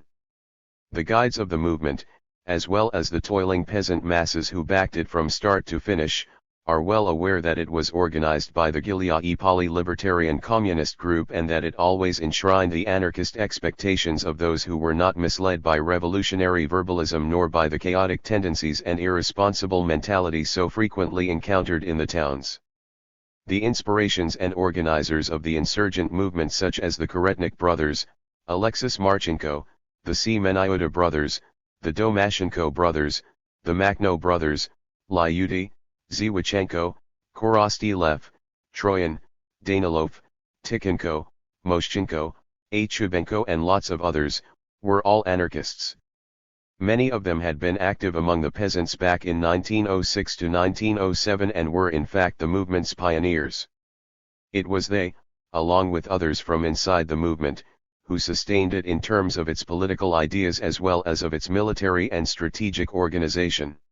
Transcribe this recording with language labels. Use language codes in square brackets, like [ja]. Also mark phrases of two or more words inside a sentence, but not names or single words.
[en] The guides of the movement, as well as the toiling peasant masses who backed it from start to finish, are well aware that it was organized by the Gilead-Pali Libertarian Communist Group and that it always enshrined the anarchist expectations of those who were not misled by revolutionary verbalism nor by the chaotic tendencies and irresponsible mentality so frequently encountered in the towns. The inspirations and organizers of the insurgent movement such as the Karetnik brothers, Alexis Marchenko, the Semenyoda brothers, the Domashchenko brothers, the Makhno brothers, Lyudy, Ziwachenko, Korostylev, Troyan, Danilov, Tikhonko, Moshchenko, Chubenko and lots of others, were all anarchists. Many of them had been active among the peasants back in 1906 to 1907 and were in fact the movement's pioneers. It was they, along with others from inside the movement, who sustained it in terms of its political ideas as well as of its military and strategic organization.